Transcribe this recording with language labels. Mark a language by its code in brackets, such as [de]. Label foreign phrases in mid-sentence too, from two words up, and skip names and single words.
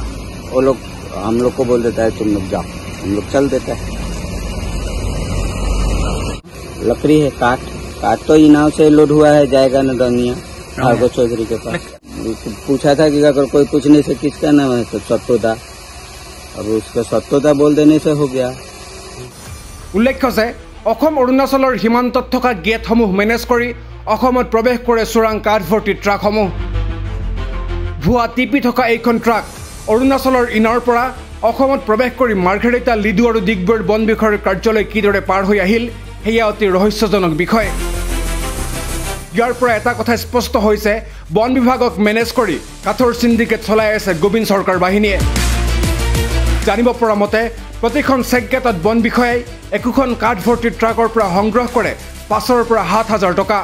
[hi] वो लोग हम लोग को बोल देता है तुम लोग जाओ हम लोग चल देता है लकड़ी है काट तो इनाव से लोड हुआ है जाएगा नदनिया भार्गव चौधरी के पास पूछा था कि अगर कोई पूछने से किसका नाम है तो सत्योदा अब उसका सत्योदा बोल देने से हो गया [as] উল্লেখ্য যে অসম অৰুণাচলৰ সীমান্তত থকা গেটসমূহ মেনেজ কৰি অসমত প্ৰৱেশ কৰে চোৰাং কাঠ ভৰ্তি ট্ৰাকসমূহ ভুৱা টিপি থকা এইখন ট্ৰাক অৰুণাচলৰ ইনাৰৰ পৰা অসমত প্ৰৱেশ কৰি মাৰ্ঘেৰিটা লিডু আৰু ডিগবৈৰ বন বিষয়াৰ কাৰ্যালয় কিদৰে পাৰ হৈ আহিল সেয়া অতি ৰহস্যজনক বিষয় ইয়াৰ পৰা এটা কথা স্পষ্ট হৈছে বন বিভাগক মেনেজ কৰি কাঠৰ সিন্ডিকেট চলাই আছে গোবিন্দ চৰকাৰ বাহিনীয়ে জানিব পৰা মতে প্ৰতিখন চেকগেটত বন বিষয়াই একোখন কাঠ ভৰ্তি ট্ৰাকৰ পৰা সংগ্ৰহ কৰে ৫,০০০ পৰা ৭,০০০ টকা